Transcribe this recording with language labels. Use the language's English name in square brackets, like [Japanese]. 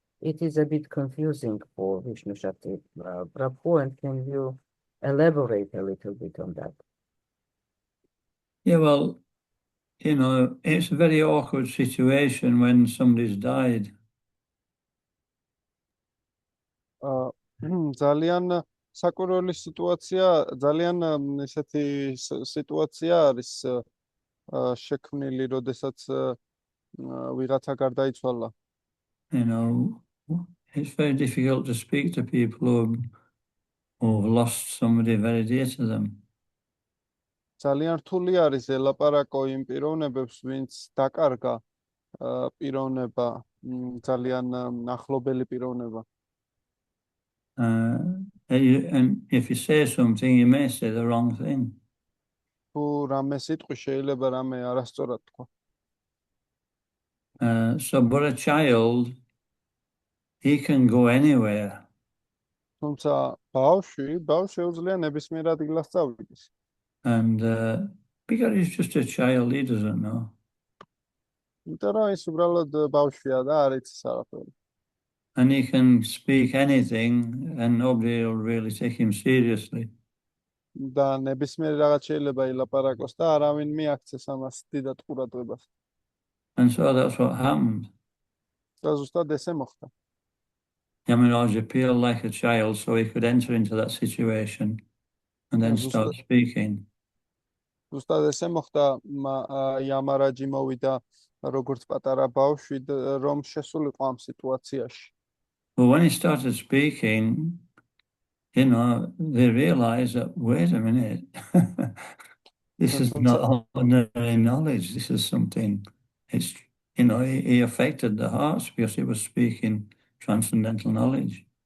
[English] It is a bit confusing for Vishnu Shakti Prabhu, and can you elaborate a little bit on that? Yeah, well, you know, it's a very awkward situation when somebody's died. [Georgian] ძალიან საკურველი სიტუაცია, ძალიან ესეთი სიტუაცია არის შექმნილი, როდესაც ვიღაცა გარდაიცვალა. [English] You know, it's very difficult to speak to people who've lost somebody very dear to them. [Georgian] ძალიან რთული არის ელაპარაკო იმ პიროვნებებს, ვინც დაკარგა პიროვნება, ძალიან ახლობელი პიროვნება. [English] And if you say something, you may say the wrong thing. [Georgian] თუ რამე სიტყვი შეიძლება რამე არასწორად თქვა. [English] So, but a child, he can go anywhere. [Georgian] თუმცა ბავშვი შეუძლია ნებისმიერ ადგილას წავიდეს. [English] And because he's just a child, he doesn't know. [Georgian] იმიტომ რომ ის უბრალოდ ბავშვია და არ იცის არაფერი. [English] And he can speak anything and nobody will really take him seriously. [Georgian] და ნებისმიერ რაღაც შეიძლება ილაპარაკოს და არავინ მიაქცეს ამას დიდად ყურადღებას. [English] And so that's what happened. [Georgian] და ზუსტად ესე მოხდა. [English] Yamaraj appeared like a child so he could enter into that situation and then start speaking. [Georgian] ზუსტად ესე მოხდა, იამარაჯი მოვიდა როგორც პატარა ბავშვი, რომ შესულიყო ამ სიტუაციაში. [English] But when he started speaking, you know, they realized that, wait a minute, this is not ordinary knowledge. This is something, it's, you know, he affected the hearts because he was speaking transcendental knowledge.